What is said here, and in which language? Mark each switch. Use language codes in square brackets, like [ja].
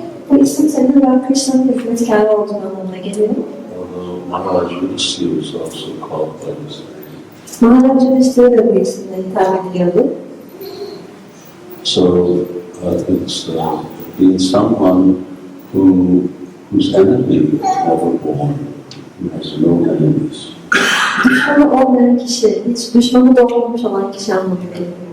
[tr] Bu isim senin Rab Krishna'nın hizmetkarı olduğunu anlamına geliyor. [en] although Maharaj Yudhishthira was also called by this name. [tr] Maharaja Yudhishthira da bu isimle hitap ediliyordu. [en] So it's being someone whose enemy is never born, who has no enemies. [tr] Düşmanı olmayan kişi, hiç düşmanı doğmamış olan kişi anlamına geliyor.